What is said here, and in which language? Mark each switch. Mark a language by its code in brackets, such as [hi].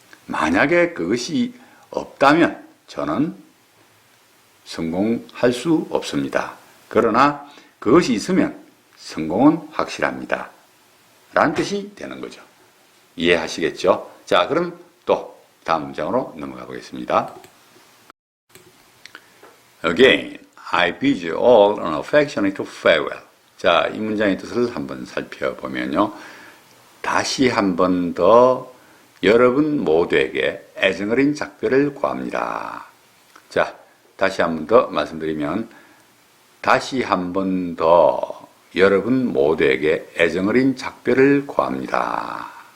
[ko] 만약에 그것이 없다면 저는 성공할 수 없습니다. 그러나 그것이 있으면 성공은 확실합니다. 라는 뜻이 되는 거죠. 이해하시겠죠? 자, 그럼 또 다음 문장으로 넘어가 보겠습니다. [en] Again, I bid you all an affectionate farewell. [ko] 자, 이 문장의 뜻을 한번 살펴보면요. 다시 한 번 더 여러분 모두에게 애정 어린 작별을 구합니다. 자, 다시 한 번 더 말씀드리면 다시 한 번 더 여러분 모두에게 애정 어린 작별을 구합니다.